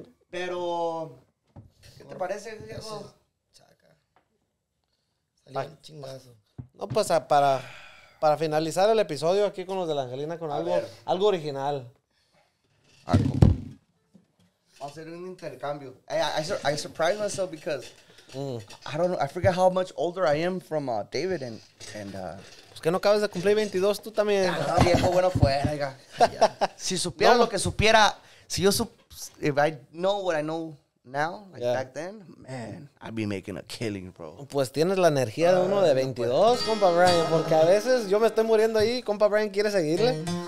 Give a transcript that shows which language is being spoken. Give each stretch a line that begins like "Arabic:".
Spanish: Pero, ¿qué te parece, viejo? Chaca. Salió un chingazo. No, pues para finalizar el episodio aquí con los de la Angelina, con algo original. Algo. Vamos a hacer un intercambio.
English: I surprised myself because I don't know. I forget how much older I am from David and
Spanish: Pues que no acabas de cumplir 22 tú también. no, viejo, bueno fuera, oiga. Si supiera lo que supiera,
English: if I know what I know now, like back then, man, I'd be making a killing, bro.
Spanish: Pues tienes la energía de uno de 22, compa Brian, porque a veces yo me estoy muriendo ahí, compa Brian quiere seguirle.